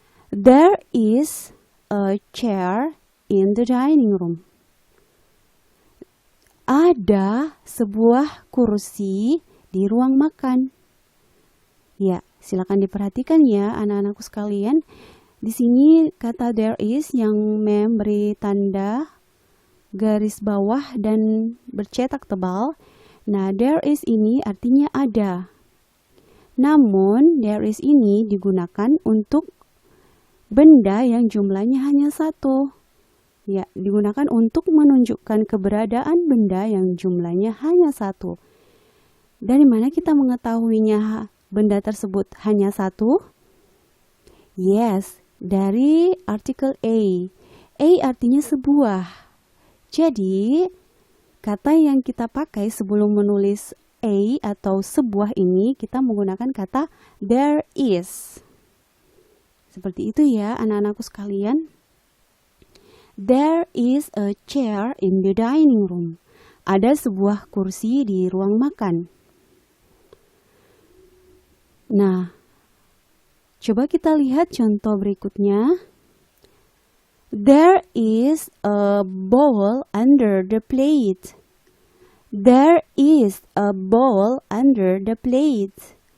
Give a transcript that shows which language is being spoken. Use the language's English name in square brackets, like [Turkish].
[English] There is a chair in the dining room. [Indonesian] ada sebuah kursi di ruang makan. Ya, silakan diperhatikan ya anak-anakku sekalian. Di sini kata there is yang memberi tanda garis bawah dan bercetak tebal. Nah, there is ini artinya ada. Namun, there is ini digunakan untuk benda yang jumlahnya hanya satu. Ya, digunakan untuk menunjukkan keberadaan benda yang jumlahnya hanya satu. Dari mana kita mengetahuinya benda tersebut hanya satu? Yes, dari artikel A. A artinya sebuah. Jadi, kata yang kita pakai sebelum menulis A atau sebuah ini, kita menggunakan kata there is. Seperti itu ya anak-anakku sekalian. [English] There is a chair in the dining room. [Indonesian] Ada sebuah kursi di ruang makan. Nah, coba kita lihat contoh berikutnya. [English] There is a bowl under the plate. There is a bowl under the plate.